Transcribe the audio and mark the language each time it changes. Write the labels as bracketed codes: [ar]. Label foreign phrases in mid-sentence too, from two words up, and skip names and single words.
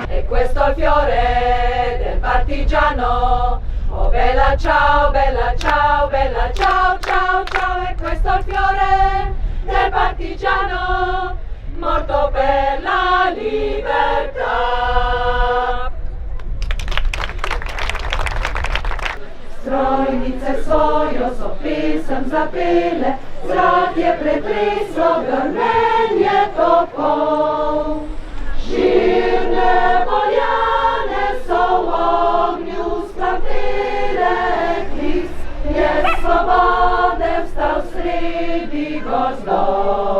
[it] E questo è il fiore del partigiano, oh bella ciao, bella ciao, bella ciao, ciao, ciao. E questo è il fiore del partigiano, morto per la libertà. [sl] Strojnice svojo so pesem zapele, zrak je pretreslo grmenje topov. Žirne poljane so v ognju splamtele, klis je svobode vstal sredi gozdov.